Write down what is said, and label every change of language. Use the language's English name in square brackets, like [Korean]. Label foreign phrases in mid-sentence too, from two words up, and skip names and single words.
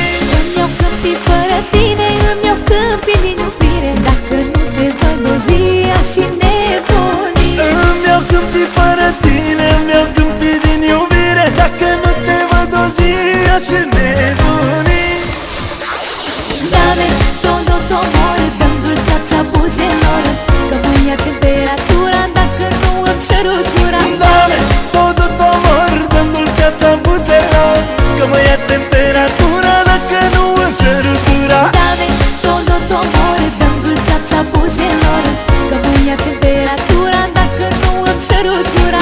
[Romanian] Îmi iau câmpii fără tine, îmi iau câmpii din iubire. Dacă nu te văd o zi și nebuni. Îmi iau câmpii fără tine, îmi iau câmpii din iubire. Dacă nu te văd o zi și nebuni. [Spanish] Dame todo tu amor, [Romanian] dăm dulceața buzelor, că mă ia temperatura dacă nu îmi sărut gura. [Spanish] Dame todo tu amor, [Romanian] dăm dulceața buzelor, că mă ia temperatura dacă nu îmi sărut gura. [Spanish] Dame todo tu amor, [Romanian] dăm dulceața buzelor, că mă ia temperatura dacă nu îmi sărut gura.